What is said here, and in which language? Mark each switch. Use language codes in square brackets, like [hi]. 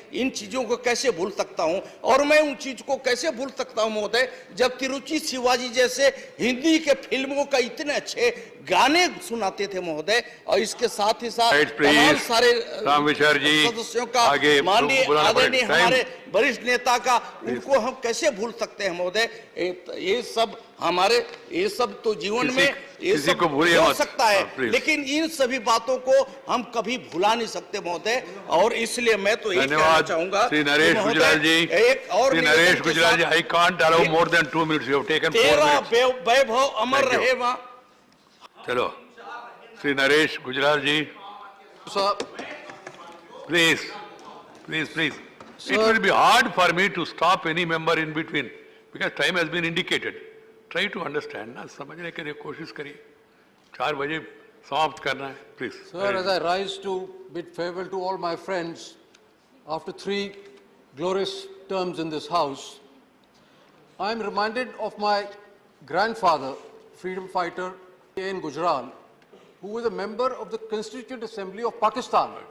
[hi] इन चीजों को कैसे भूल सकता हूं, और मैं उन चीज को कैसे भूल सकता हूं महोदय जब तिरुचि शिवाजी जैसे हिंदी के फिल्मों का इतने अच्छे गाने सुनाते थे महोदय, और इसके साथ ही साथ तमाम सारे सदस्यों का माननीय आदरणीय हमारे वरिष्ठ नेता का, उनको हम कैसे भूल सकते हैं महोदय। ये सब हमारे, ये सब तो जीवन में ये सब हो सकता है, लेकिन इन सभी बातों को हम कभी भुला नहीं सकते महोदय। और इसलिए मैं तो यही कहना चाहूंगा श्री नरेश गुजराल जी, एक और [en] Shri Naresh Gujral ji, I can't allow more than 2 minutes. You have taken 4 minutes. [hi] तेरा वैभव अमर रहे वहाँ। चलो, श्री नरेश गुजराल जी, [en] please, please, please. It will be hard for me to stop any member in between because time has been indicated. Try to understand [hi] ना, समझने के लिए कोशिश करिए। 4 बजे समाप्त करना है, please. [en] Sir, as I rise to bid farewell to all my friends after 3 glorious terms in this house, I am reminded of my grandfather, freedom fighter A.N. Gujral, who was a member of the Constituent Assembly of Pakistan.